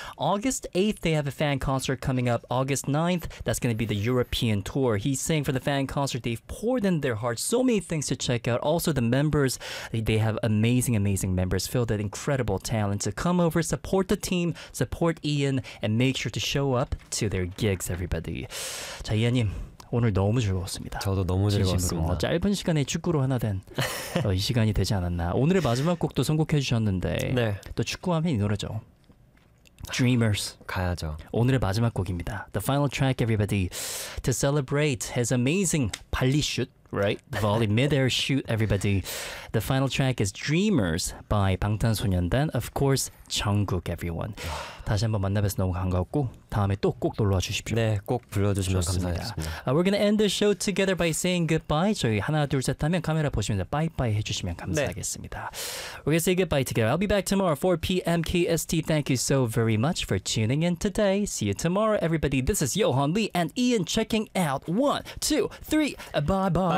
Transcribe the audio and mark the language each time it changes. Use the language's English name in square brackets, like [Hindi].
[English] August 8th, they have a fan concert coming up. August 9th, that's going to be the European tour. He's saying for the fan concert, they've poured in their hearts. So many things to check out. Also, the members, they have amazing members filled with incredible talent. So come over, support the team, support Ian, and make sure to show up to their gigs, everybody. [Korean] 자, 이안님, 오늘 너무 즐거웠습니다. 저도 너무 즐거웠습니다. 짧은 시간에 축구로 하나 된 이 시간이 되지 않았나. 오늘의 마지막 곡도 선곡해 주셨는데, 네. 또 축구하면 이 노래죠. Dreamers. 가야죠. 오늘의 마지막 곡입니다. [English] The final track, everybody, to celebrate his amazing [Korean] 발리 슛. [English] Right? Volley mid-air shoot, everybody. The final track is Dreamers by 방탄소년단. Of course, 정국, everyone. [Korean] 다시 한번 만나뵈서 너무 반가웠고 다음에 또 꼭 놀러와 주십시오. 네, 꼭 불러주시면 감사하겠습니다. [English] We're going to end the show together by saying goodbye. [Korean] 저희 하나, 둘, 셋 하면 카메라 보시면서 bye-bye 해주시면 감사하겠습니다. 네. [English] We're going to say goodbye together. I'll be back tomorrow, 4 p.m. KST. Thank you so very much for tuning in today. See you tomorrow, everybody. This is Johan Lee and Ian checking out. 1, 2, 3, bye-bye.